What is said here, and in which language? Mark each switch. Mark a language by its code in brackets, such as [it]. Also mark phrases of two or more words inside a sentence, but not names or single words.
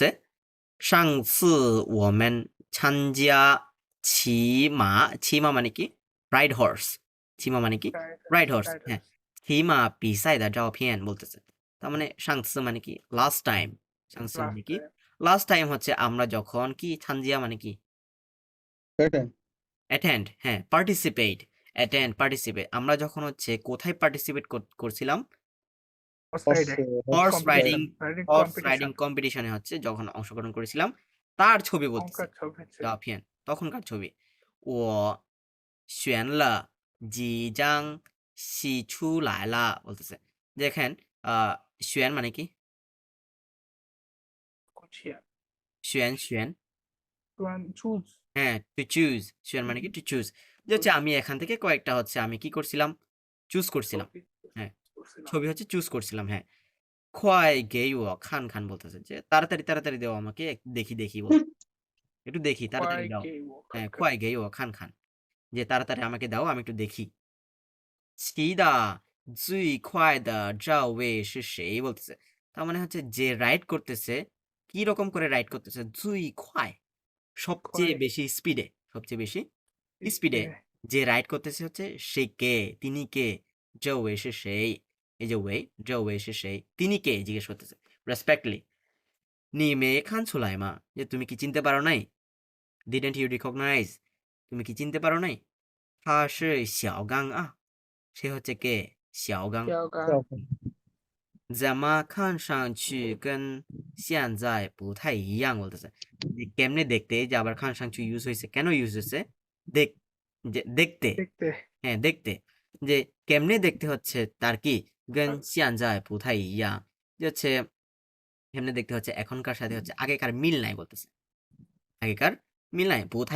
[zh] 上次我们参加骑马，骑马 [bn] মানে কি? [en] ride horse, [bn] 骑马 মানে কি? [en] ride horse, [bn] হ্যাঁ, [zh] 骑马比赛的照片 বলতেছে। [bn] তার মানে 上次 মানে কি? [en] last time, [bn] 上次 মানে কি? [en] last time [bn] হচ্ছে আমরা যখন কি, ছানজিয়া মানে কি? অ্যাটেন্ড, হ্যাঁ, [en] participate, attend, participate, [bn] আমরা যখন হচ্ছে কোথায় পার্টিসিপেট করছিলাম? [en] horse riding, horse riding competition [bn] হচ্ছে যখন অংশগ্রহণ করেছিলাম, তার ছবি বলতেছে, [zh] 红色照片, [bn] তখনকার ছবি। [zh] 我选了几张洗出来了 বলতেছে। [bn] দেখেন选মানে কি? [zh] 选 [en] choose হ্যাঁ, to choose, [bn] 选 মানে কি? [en] to choose, [bn] যে হচ্ছে আমি এখান থেকে কয়েকটা হচ্ছে আমি কি করছিলাম? চুজ করছিলাম, হ্যাঁ, ছবি হচ্ছে চুজ করছিলাম, হ্যাঁ। [zh] 快给我看看 [bn] বলতেছে, যে তাড়াতাড়ি তাড়াতাড়ি দাও আমাকে, দেখি দেখি বল, একটু দেখি, তাড়াতাড়ি দাও, হ্যাঁ, [zh] 快给我看看, [bn] যে তাড়াতাড়ি আমাকে দাও, আমি একটু দেখি। [zh] 骑的最快的这位是谁 [bn] বলতেছে, তার মানে হচ্ছে যে রাইড করতেছে, কি রকম করে রাইড করতেছে? [zh] 最快 [bn] সবচেয়ে বেশি স্পিডে, সবচেয়ে বেশি স্পিডে যে রাইড করতেছে হচ্ছে সে কে, তিনি কে? [zh] 这位是谁? [bn] এই যে ওয়ে, [zh] 这位是谁? [bn] তিনি কে জিজ্ঞেস করতেছে রেসপেক্টলি। [zh] 你没看出来吗? [bn] যে তুমি কি চিনতে পারো নাই? [en] Didn't you recognize? [bn] তুমি কি চিনতে পারো নাই? [zh] 他是小刚啊, [bn] সে হচ্ছে কে? [zh] 小刚。怎么看上去跟现在不太一样 [bn] বলতেছে, যে কেমনে দেখতে, যে আবার খান সাংচু ইউজ হয়েছে, কেন ইউজ হয়েছে? দেখ, যে দেখতে, দেখতে হ্যাঁ, দেখতে, যে কেমনে দেখতে হচ্ছে তার কি [zh] 跟现在不太一样 [bn] যে হচ্ছে কেমনে দেখতে হচ্ছে এখনকার সাথে হচ্ছে আগেকার মিল নাই বলতেছে আগেকার মিল নাই বুথাই